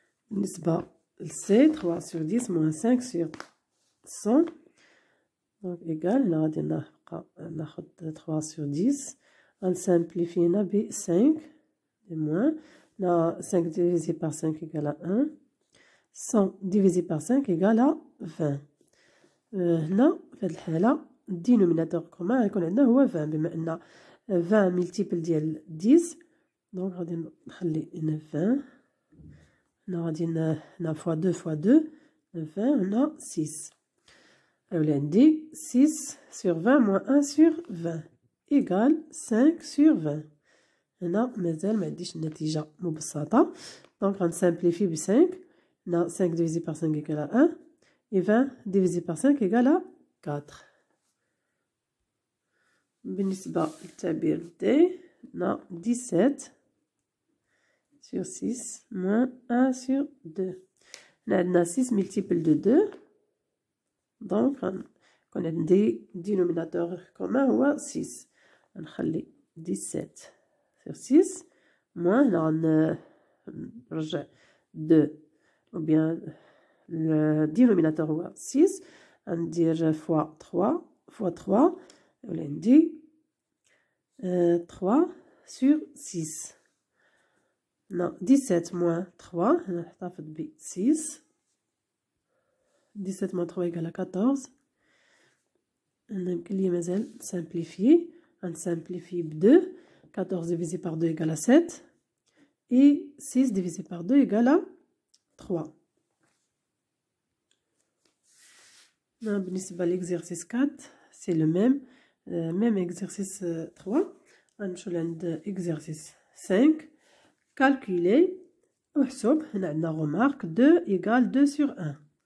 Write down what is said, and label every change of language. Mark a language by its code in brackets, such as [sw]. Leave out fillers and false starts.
[ar] بالنسبة ل [fr] C 3 sur 10 moins 5 sur 100 donc égal [ar] هنا غادي نبقى ناخد [fr] 3 sur 10 [ar] غنسامبليفي هنا ب [fr] 5 et moins là 5 divisé par 5 égale à 1 100 divisé par 5 égale à 20. [ar] هنا في هذه الحالة الدينوميناتور كومان غيكون عندنا هو 20 بما أن 20 ملتيبل ديال 10 دونك غادي نخلي هنا 20 هنا غادي هنا فوا 2 فوا 2 20 هنا 6 ولا عندي [fr] 6 sur 20 moins 1 sur 20 égale 5 sur 20. [ar] هنا مازال ما عنديش النتيجة مبسطة دونك غنسامبليفي ب 5 هنا [fr] 5 divisé par 5 égale à 1 et 20 divisé par 5 égale à 4. [ar] بالنسبة للتعبير D هنا [fr] 17 sur 6 moins 1 sur 2 [ar] هنا عندنا 6 multiple de 2 دونك غنكون عندي [fr] dénominateur commun [ar] هو 6 غنخلي 17 sur 6 moins هنا غنرجع 2 ou bien le dénominateur هو 6 غندير fois 3 fois 3 ولا عندي [fr] 3 sur 6 non 17 moins 3 نحتفظ ب 6 17 moins 3 égale à 14 [ar] يمكن لي مازال [fr] simplifier غنسامبليفي ب 2 14 divisé par 2 égale à 7 et 6 divisé par 2 égale à 3. [ar] بالنسبة [fr] l'exercice 4 c'est le même exercice 3 [ar] غنمشيو لعند exercice 5 [fr] calculer [ar] احسب هنا عندنا remarque 2 égale 2 sur 1